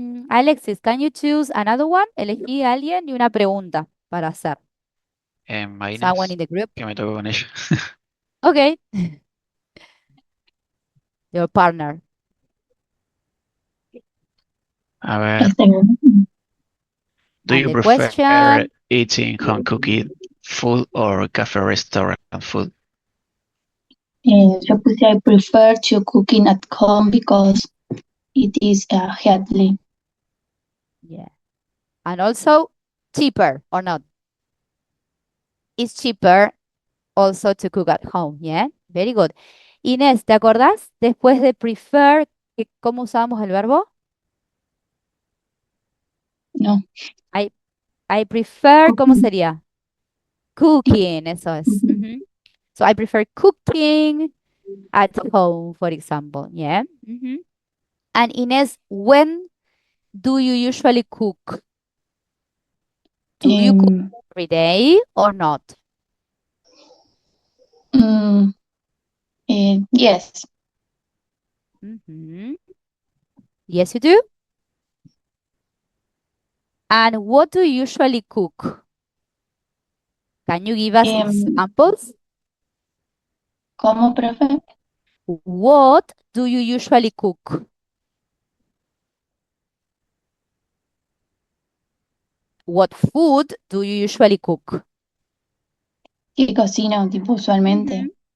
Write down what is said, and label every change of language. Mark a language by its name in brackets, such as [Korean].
[English] Alexis, can you choose another one? [Spanish] Elegí a alguien y una pregunta para hacer. [English] Someone Inés, in the group. [Spanish] que me toque con ella. [English] Okay. Your partner. [Spanish] A ver, [English] do And you the prefer question, eating home cooked food or cafe restaurant food? [Spanish] Yo puse [English] I prefer to cooking at home because it is healthy. yeah. And also cheaper or not? It's cheaper also to cook at home, yeah? Very good. [Spanish] Inés, ¿te acordás después de prefer cómo usábamos el verbo? No. [English] I, I prefer, [Spanish] ¿cómo [English] Cooking. [Spanish] sería? Cooking, eso es. Mhm. [English] So I prefer cooking at home, for example, yeah? And Inés, when do you usually cook? Do you cook Um, every day or not? mm, yes. Yes, you do? And what do you usually cook? Can you give us examples? [Spanish] ¿Cómo, profe? [English] What do you usually cook? What food do you usually cook? [Spanish] ¿Qué cocino, tipo, usualmente?